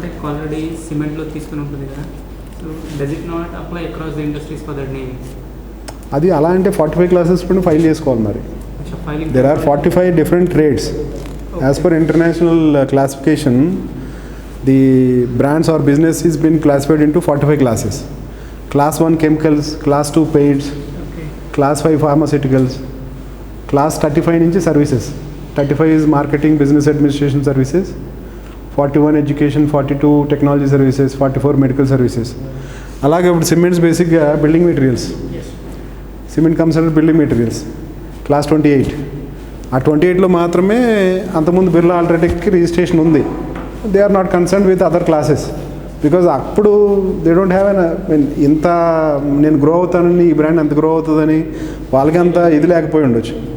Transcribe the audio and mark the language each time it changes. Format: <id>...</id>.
<te>Already సిమెంట్లో తీసుకుని ఉంటుంది కదా,</te> <en>So does it not apply across the industries for that name?</en> <te>అది అలా అంటే 45 క్లాసెస్ పైన ఫైల్ చేసుకోవాలి.</te> <en>మరి there are 45 different trades as per international classification. The brands are business is been classified into 45 classes. Class 1 chemicals, Class 2 paints, Class 5 pharmaceuticals, Class 35 నుంచి services. 35 is marketing, business administration services, 41 education, 42 technology services, 44 medical services.</en> <te>అలాగే ఇప్పుడు cements బేసిక్గా building materials.</te> <en>Cement comes under building materials, Class 28.</en> <te>ఆ 28లో మాత్రమే అంతకుముందు Birla అల్ట్రాటెక్కి registration ఉంది.</te> <en>they are not concerned with other classes because</en> <te>అప్పుడు</te> <en>they don't have an</en> <te>ఇంత నేను గ్రో అవుతానని ఈ బ్రాండ్ ఎంత గ్రో అవుతుందని వాళ్ళకి అంత ఇది లేకపోయి ఉండొచ్చు.</te>